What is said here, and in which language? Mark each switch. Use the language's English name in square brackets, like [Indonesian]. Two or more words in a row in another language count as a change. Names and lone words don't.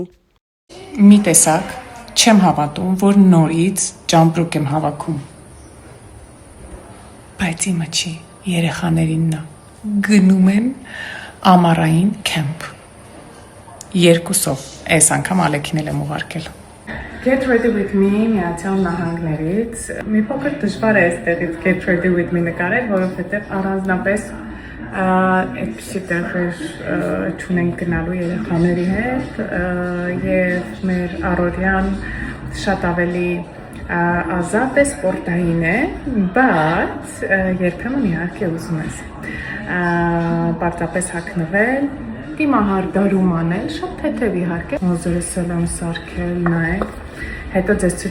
[Armenian] Մի տեսակ չեմ հավատում, որ նորից ճամպրուկ եմ հավաքում։ Բայց իմը չի, երեխաներին նա գնում են ամառային քեմփ։ 2-ով, այս անգամ Ալեքին էլ եմ ուղարկել։ [English] Get ready with me [Armenian] Միացյալ Նահանգներից։ Մի փոքր դժվար է այստեղից [English] get ready with me [Armenian] նկարել, որովհետև առանձնապես այդպիսի տեղեր չունենք գնալու երեխաների հետ եւ մեր առօրյան շատ ավելի ազատ է, սպորտային է, բայց երբեմն իհարկե ուզում ես պարտապես հագնվել, դիմահար դարում անել, շատ թեթև իհարկե։ Մազերս եմ սարքել, նայեք, հետո ձեզ ցույց